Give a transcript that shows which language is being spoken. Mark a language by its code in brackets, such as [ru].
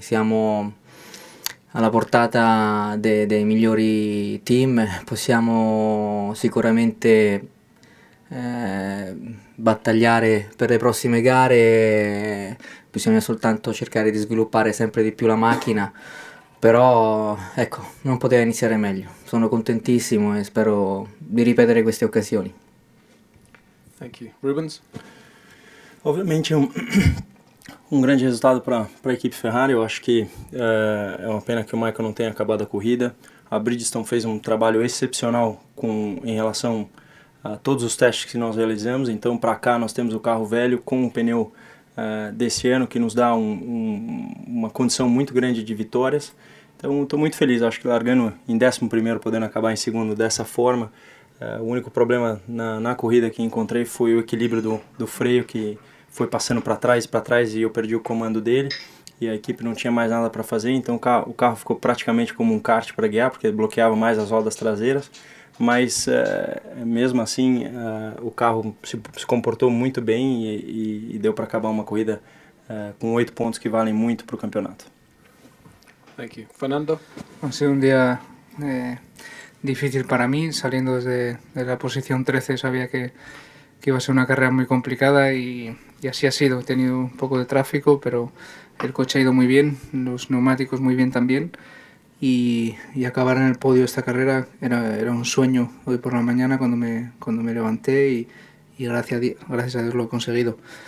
[it] Siamo alla portata dei migliori team, possiamo sicuramente battagliare per le prossime gare, bisogna soltanto cercare di sviluppare sempre di più la macchina, però ecco, non poteva iniziare meglio. Sono contentissimo e spero di ripetere queste occasioni. [en] Thank you. Rubens? [pt] Obviamente um grande resultado para a equipe Ferrari. Eu acho que é uma pena que o Michael não tenha acabado a corrida. A Bridgestone fez um trabalho excepcional em relação a todos os testes que nós realizamos. Então, para cá, nós temos o carro velho com o pneu desse ano, que nos dá uma condição muito grande de vitórias. Então, estou muito feliz. Acho que largando em 11º, podendo acabar em segundo dessa forma. O único problema na corrida que encontrei foi o equilíbrio do freio, que foi passando para trás e eu perdi o comando dele e a equipe não tinha mais nada para fazer, então o carro ficou praticamente como um kart para guiar, porque bloqueava mais as rodas traseiras, mas mesmo assim o carro se comportou muito bem e deu para acabar uma corrida com 8 pontos que valem muito para o campeonato. [en] Thank you. Fernando? [es] Ha sido un día difícil para mí, saliendo desde la posición 13 sabía que iba a ser una carrera muy complicada y así ha sido. He tenido un poco de tráfico, pero el coche ha ido muy bien, los neumáticos muy bien también, y acabar en el podio de esta carrera era un sueño hoy por la mañana cuando me levanté y gracias a Dios lo he conseguido.